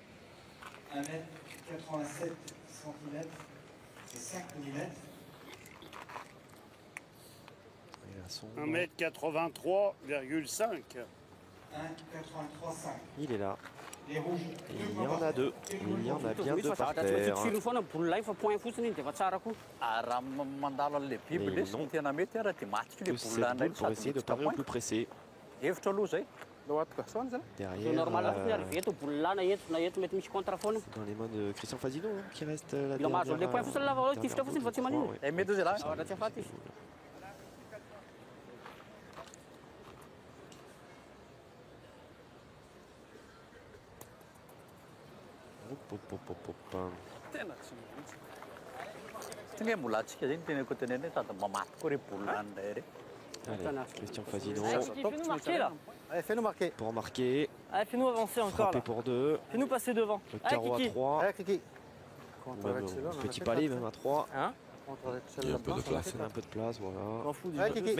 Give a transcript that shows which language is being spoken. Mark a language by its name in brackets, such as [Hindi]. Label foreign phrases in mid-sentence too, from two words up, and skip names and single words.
[French] 1m87 cm et 5 mm. 1m83,5. 1,83,5. Il est là. Les rouges. Il y en a deux. Il y en a bien deux par terre. [Malagasy] raha mandalo an'le biby [French] Mais le sy non. [Malagasy] ny tena mety ara dia matika le [French] Tous [Malagasy] boula [French] cette [Malagasy] ndray [French] boule pour essayer de parer au plus pressé. [Malagasy] hevitra aloha zay lohatiko zany zany [French] Derrière, Normal dans les mains de Christian Fazino hein, qui reste la dernière. [Malagasy] mety zay la [French] Hop, hop, hop, hop, hop. [Malagasy] tena tsy mihitsy satria hoe mbola antsika zay ny tenako teneny hoe tady mamaty koa re boula ndray re [French] Allez, Christian Fazino Fais-nous marquer là. Allez, fais-nous marquer. pour marquer. Allez, fais-nous avancer encore Frapper là. pour deux. Fais-nous passer devant. Le Allez, carreau à Kiki. 3. Allez, Kiki. Petit palais même à 3. Hein? Il y a un peu de place. Il y a un peu de place, On voilà. m'en fout du Ouais, jeu, Kiki. c'est